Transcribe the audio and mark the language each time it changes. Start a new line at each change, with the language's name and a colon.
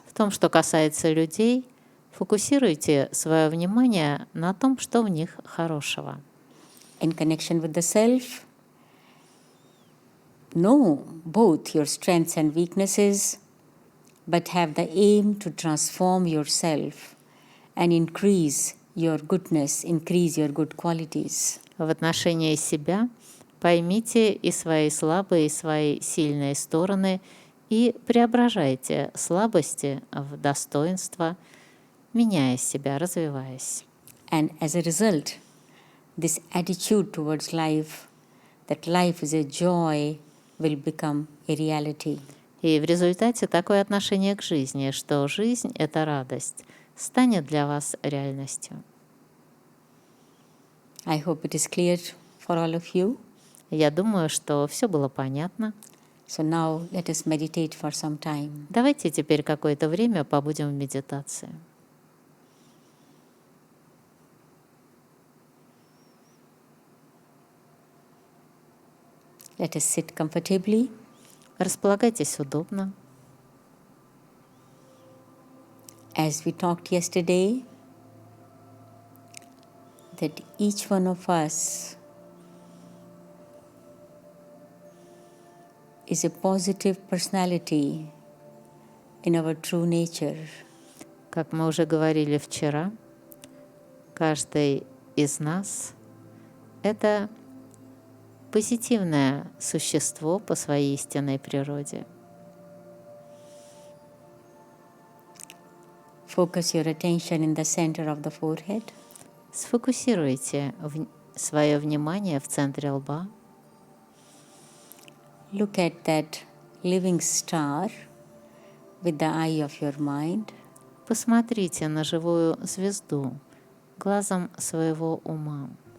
Russian: В том, что касается людей, фокусируйте свое внимание на том, что в них хорошего.
English: In connection with the self, know both your strengths and weaknesses, but have the aim to transform yourself and increase your goodness, increase your good qualities.
Russian: В отношении себя поймите и свои слабые, и свои сильные стороны и преображайте слабости в достоинства, меняя себя, развиваясь.
English: And as a result, this attitude towards life, that life is a joy, will become a reality.
Russian: И в результате такое отношение к жизни, что жизнь — это радость, станет для вас реальностью.
English: I hope it is clear for all of you.
Russian: Я думаю, что все было понятно.
English: So now let us meditate for some time.
Russian: Давайте теперь какое-то время побудем в медитации.
English: Let us sit comfortably.
Russian: Располагайтесь удобно.
English: As we talked yesterday, that each one of us is a positive personality in our true nature.
Russian: Как мы уже говорили вчера, каждый из нас — это позитивное существо по своей истинной природе.
English: Focus your attention in the center of the forehead.
Russian: Сфокусируйте свое внимание в центре лба.
English: Look at that living star with the eye of your mind.
Russian: Посмотрите на живую звезду глазом своего ума.